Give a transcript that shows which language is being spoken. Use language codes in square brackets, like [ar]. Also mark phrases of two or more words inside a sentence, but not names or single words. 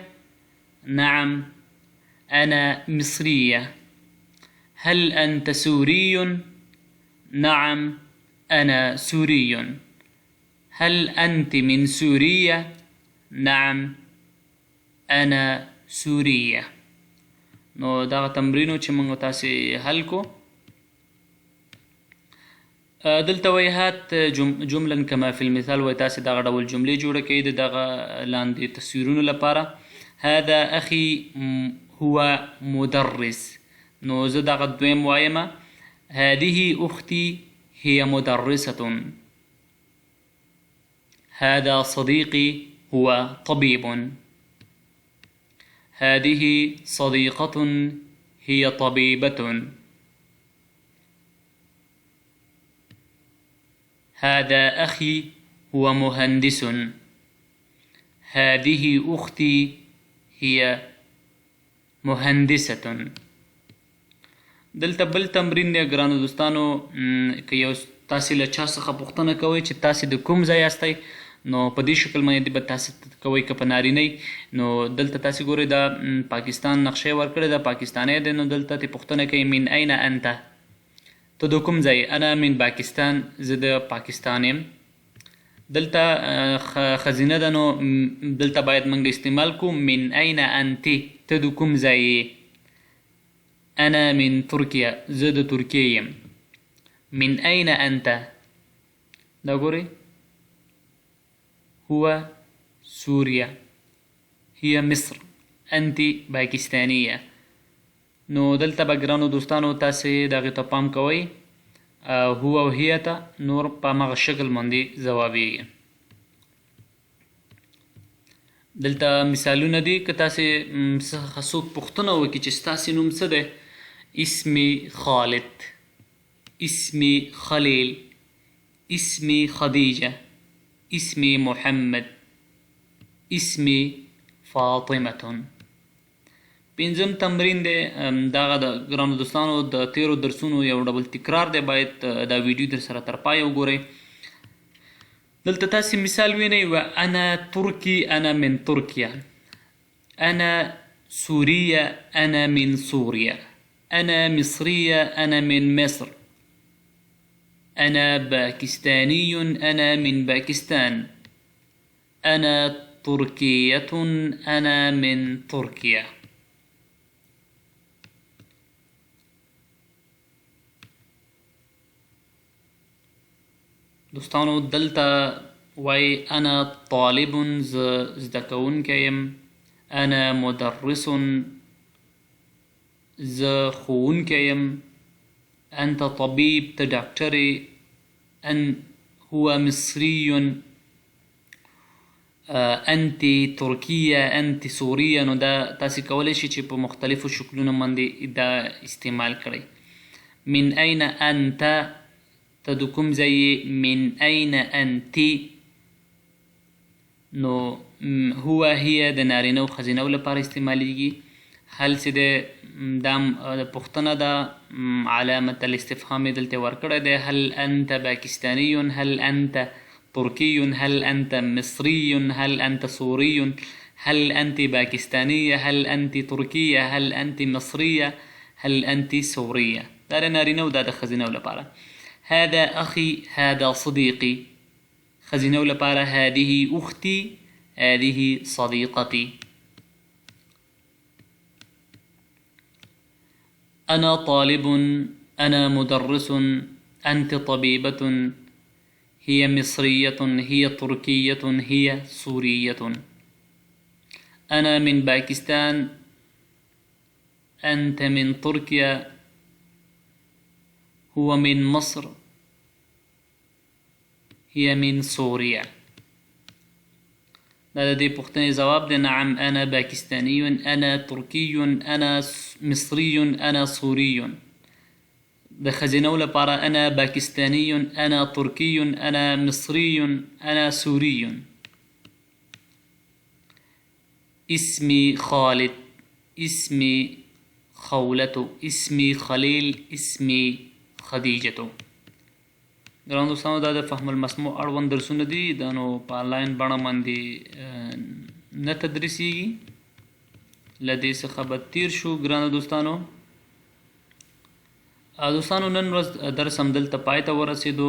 [ar] نعم أنا مصرية. هل أنت سوري؟ نعم أنا سوري. هل أنت من سوريا؟ نعم أنا سورية. [ps] نو دغه تمرینو چې موږ تاسې حل کو. دلته وایي [ar] هات جملا کما فی المثال، [ps] وایي تاسې دغه ډول جملې جوړه کړئ د دغه لاندې تصویرونو لپاره. [ar] هذا أخي هو مدرس. [ps] نو زه دغه دویم وایم. [ar] هذه أختي هي مدرسة. هذا صديقي هو طبيب. هذه صديقة هي طبيبة. هذا أخي هو مهندس. هذه أختي هي مهندسة. [ps] دلته بل تمرین دی ګرانو دوستانو. که یو تاسې له چا څخه پوښتنه کوئ چې تاسې د کوم ځای یاستئ، نو په دې شکل باندې به تاسې کوئ. که په نارینه نو دلته تاسې ګورئ دا پاکستان نقشه یې ورکړې ده، پاکستانی دی. نو دلته ترې پوښتنه کوي [ar] من أين أنت؟ [ps] ته د کوم ځای؟ [ar] انا من پاکستان، [ps] زه د پاکستان یم. دلته ښځینه ده، نو دلته باید موږ استعمال کړو [ar] من أين أنت، [ps] ته د کوم ځای یې؟ [ar] أنا من تركيا، [ps] زه د ترکیې یم. [ar] من أين أنت؟ [ps] دا ګورئ [ar] هو سوريا، هي مصر، أنت باکستانیه. [ps] نو دلته به ګرانو دوستانو تاسې دغې ته پام کوئ. هو او هي ته نور په همغه شکل باندې ځوابیږي. دلته مثالونه دي. که تاسې څخه څوک پوښتنه وکړي چې ستاسې نوم څه دی؟ [ar] اسمي خالد، اسمي خليل، اسمي خديجة، اسمي محمد. اسمي فاطمة. [ps] پنځم تمرین دی، دغه د ګرانو دوستانو د تیرو درسونو یو ډول تکرار دی، باید دا ویډیو در سره تر پایه وګورئ. دلته تاسې مثال وینئ: [ar] و انا ترکی انا من ترکیه، انا سوریه انا من سوریا، انا مصریه انا من مصر، انا باکستانی انا من باکستان، انا ترکیه انا من ترکیه. [ps] دوستانو دلته وای [ar] انا طالب، [ps] زده کوونکی یم، [ar] انا مدرس، [ps] زه ښوونکی یم، [ar] انت طبیب، [ps] ته ډاکټر یې، [ar] هو مصری، انت ترکیه، انت سوریه. [ps] نو دا تاسې کولی شئ چې په مختلفو شکلونو باندې دا استعمال کړئ. [ar] من این انت، [ps] ته د کوم ځای یې؟ [ar] من این انتی. [ps] نو [ar] هو هي [ps] د نارینه او ښځینه لپاره استعمالیږي. هل چې دی دا پوښتنه ده، [ar] علامت الاستفهام [ps] یې دلته ورکړی دی. [ar] هل انت باکستانی، هل انت ترکی، هل انت مصری، هل انت سوری، هل انت باکستانیه، هل انت ترکیه، هل انت مصریه، هل انت سوریه. [ps] دا د نارینه او دا د ښځینه لپاره. [ar] هذا أخي، هذا صديقي. [ps] ښځینه لپاره [ar] هذه أختي، هذه صديقتي. أنا طالب، أنا مدرس، أنت طبيبة، هي مصرية، هي تركية، هي سورية. أنا من باكستان، أنت من تركيا، هو من مصر، هي من سوريا. [ps] دا د دې پوښتنې ځواب دی. [ar] نعم انا باکستانی، انا ترکی، انا مصری، انا سوری. [ps] د ښځینو لپاره [ar] انا باکستانی، انا ترکی، انا مصری، انا سوری. اسمي خالد، اسمي خولة، اسمي خلیل، اسمي خدیجتو. [ps] ګرانو دوستانو دا د [ar] فهم المسموع [ps] اړوند درسونه دي، دا نو په آنلاین بڼه باندې نه تدریسیږي. له دې څخه به تیر شو. ګرانو دوستانو نن ورځ درس همدلته پای ته ورسېدو.